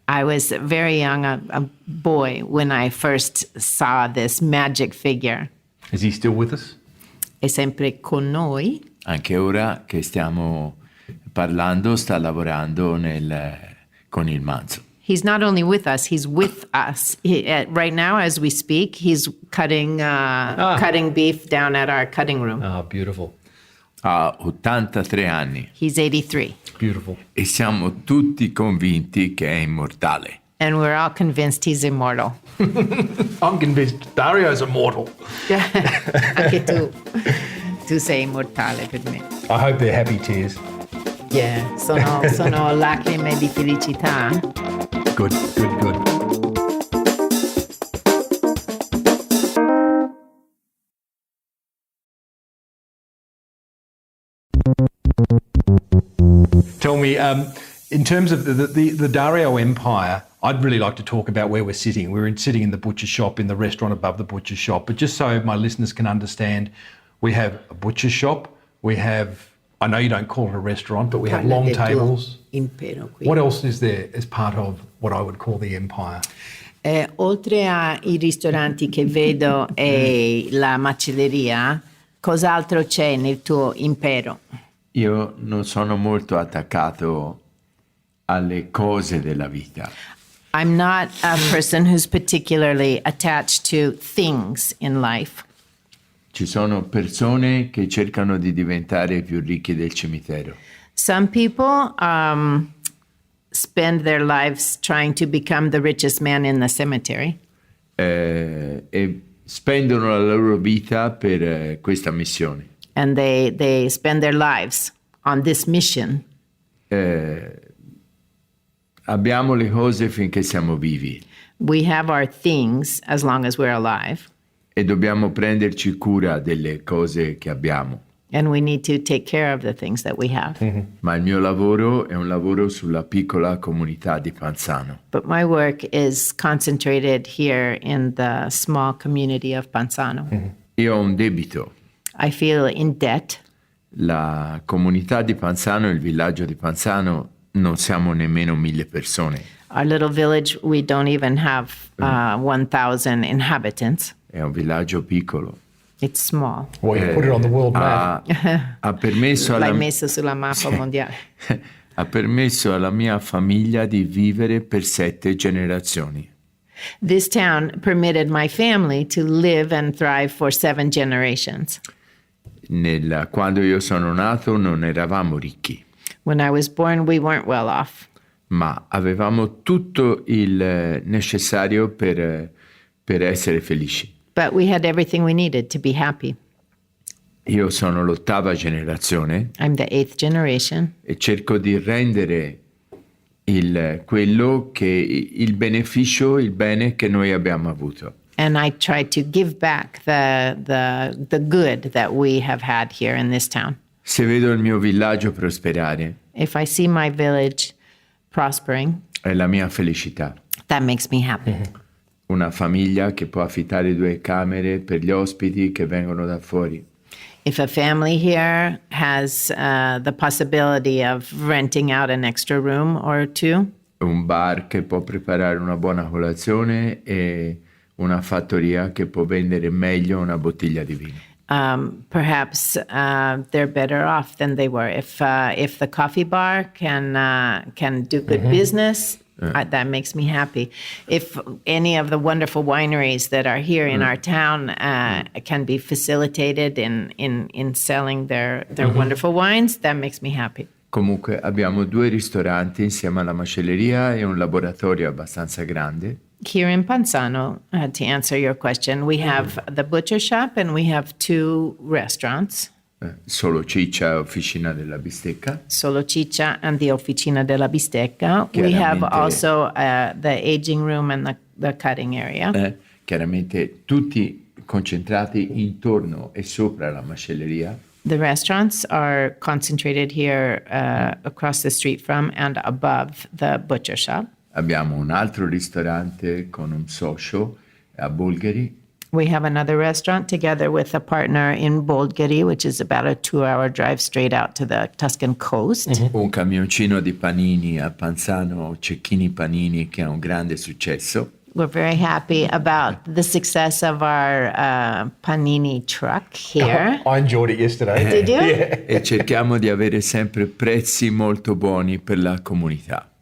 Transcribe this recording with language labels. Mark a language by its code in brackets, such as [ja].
[en] I was very young, a boy, when I first saw this magic figure. Is he still with us? [it] È sempre con noi. Anche ora che stiamo parlando, sta lavorando con il manzo. [en] He's not only with us, he's with us. Right now, as we speak, he's cutting beef down at our cutting room. Ah, beautiful. [it] Ha 83 anni. [en] He's 83. Beautiful. [it] E siamo tutti convinti che è immortale. [en] And we're all convinced he's immortal. I'm convinced Dario's immortal. [it] Anche tu sei immortale per me. [en] I hope they're happy tears. [it] Yeah, sono lacrime di felicità. [en] Good. Tell me, in terms of the Dario Empire, I'd really like to talk about where we're sitting. We're sitting in the butcher shop, in the restaurant above the butcher shop. But just so my listeners can understand, we have a butcher shop. We have, I know you don't call it a restaurant, but we have long tables. [it] Impero qui. [en] What else is there as part of what I would call the empire? [it] Oltre ai ristoranti che vedo e la macelleria, cos'altro c'è nel tuo impero? Io non sono molto attaccato alle cose della vita. [en] I'm not a person who's particularly attached to things in life. [it] Ci sono persone che cercano di diventare più ricchi del cimitero. [en] Some people spend their lives trying to become the richest man in the cemetery. [it] E spendono la loro vita per questa missione. [en] And they spend their lives on this mission. [it] Abbiamo le cose finché siamo vivi [en] We have our things as long as we're alive, [it] e dobbiamo prenderci cura delle cose che abbiamo. [en] and we need to take care of the things that we have. [it] Ma il mio lavoro è un lavoro sulla piccola comunità di Panzano. [en] But my work is concentrated here in the small community of Panzano. [it] Io ho un debito. [en] I feel in debt. [it] La comunità di Panzano, il villaggio di Panzano, non siamo nemmeno 1000 persone. [en] Our little village, we don't even have 1,000 inhabitants. [it] È un villaggio piccolo. [en] It's small. Well, you put it on the world map. [it] Ha permesso L'hai messo sulla mappa mondiale. ha permesso alla mia famiglia di vivere per 7 generazioni. [en] This town permitted my family to live and thrive for 7 generations. [it] Quando io sono nato non eravamo ricchi, [en] When I was born, we weren't well off, [it] ma avevamo tutto il necessario per essere felici. [en] but we had everything we needed to be happy. [it] Io sono l'8ª generazione [en] I'm the 8th generation, [it] e cerco di rendere quello che il beneficio, il bene che noi abbiamo avuto. [en] and I try to give back the good that we have had here in this town. [it] Se vedo il mio villaggio prosperare, [en] If I see my village prospering, [it] è la mia felicità. [en] that makes me happy. [it] Una famiglia che può affittare 2 camere per gli ospiti che vengono da fuori. [en] If a family here has the possibility of renting out an extra room or two, [it] un bar che può preparare una buona colazione e una fattoria che può vendere meglio una bottiglia di vino. [en] perhaps they're better off than they were. If the coffee bar can do good business, that makes me happy. If any of the wonderful wineries that are here in our town can be facilitated in selling their wonderful wines, that makes me happy. [it] Comunque abbiamo 2 ristoranti insieme alla macelleria e un laboratorio abbastanza grande. [en] Here in Panzano, to answer your question, we have the butcher shop and we have 2 restaurants, [it] Solo Ciccia, Officina della Bistecca. [en] Solo Ciccia and the Officina della Bistecca. We have [it] Chiaramente- [en] also the aging room and the cutting area. [it] Chiaramente tutti concentrati intorno e sopra la macelleria. [en] The restaurants are concentrated here across the street from and above the butcher shop. [it] Abbiamo un altro ristorante con un socio a Bolgheri. [en] We have another restaurant together with a partner in Bolgheri, which is about a 2-hour drive straight out to the Tuscan coast. [it] Un camioncino di panini a Panzano, Cecchini Panini, che ha un grande successo. [en] We're very happy about the success of our panini truck here. I enjoyed it yesterday. Did you? [it] E cerchiamo di avere sempre prezzi molto buoni per la comunità.